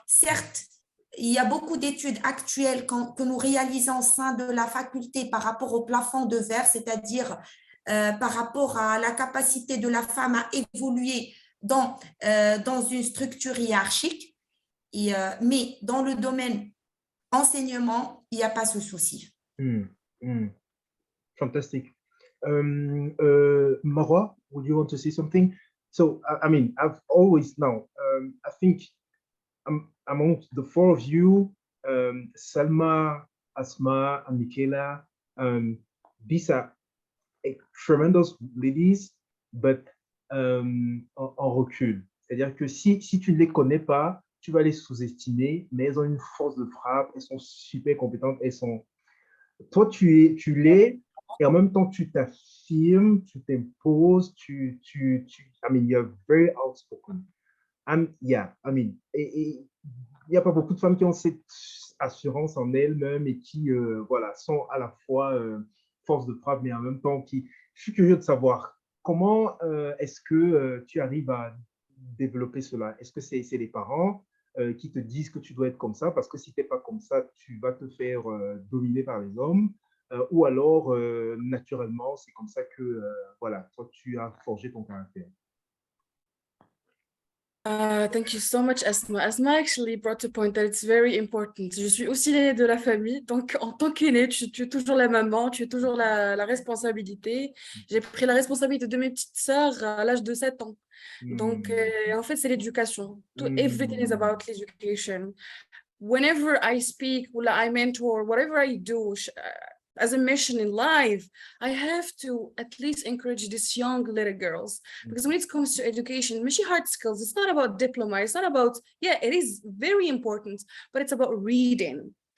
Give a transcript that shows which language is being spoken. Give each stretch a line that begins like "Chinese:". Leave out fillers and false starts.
French: Certes, il y a beaucoup d'études actuelles que nous réalisons au sein de la faculté par rapport au plafond de verre, c'est-à-dire par rapport à la capacité de la femme à évoluer dans une structure hiérarchique. Mais dans le domaine enseignement, il n'y a pas ce souci.
English: Fantastic. Maroua, would you want to say something? So, I mean, I've always now, I think among the four of you, Salma, Asmaa, and Michela, these are tremendous ladies, but
French: en recul. C'est-à-dire que si tu ne les connais pas, tu vas les sous-estimer, mais elles ont une force de frappe, elles sont super compétentes, elles sont... Toi, tu l'es, et en même temps, tu t'affirmes, tu t'imposes,
English: I mean, you're very outspoken. Yeah, I mean,
French: il n'y a pas beaucoup de femmes qui ont cette assurance en elles-mêmes et qui, voilà, sont à la fois force de frappe, mais en même temps qui... Je suis curieux de savoir comment est-ce que tu arrives à développer cela? Est-ce que c'est les parents qui te disent que tu dois être comme ça, parce que si tu n'es pas comme ça, tu vas te faire dominer par les hommes, ou alors, naturellement, c'est comme ça que, voilà, toi, tu as forgé ton caractère.
English: Thank you so much, Asma. Asma actually brought a point that it's very important.
French: Je suis aussi l'aînée de la famille, donc en tant qu'aînée, tu es toujours la maman, tu es toujours la responsabilité. J'ai pris la responsabilité de mes petites sœurs à l'âge de 7 ans. Donc, en fait, c'est l'éducation.
English: Everything is about education. Whenever I speak, I mentor, whatever I do, as a mission in life, I have to at least encourage these young little girls, because when it comes to education, machine hard skills, it's not about diploma, it's not about, yeah, it is very important, but it's about reading.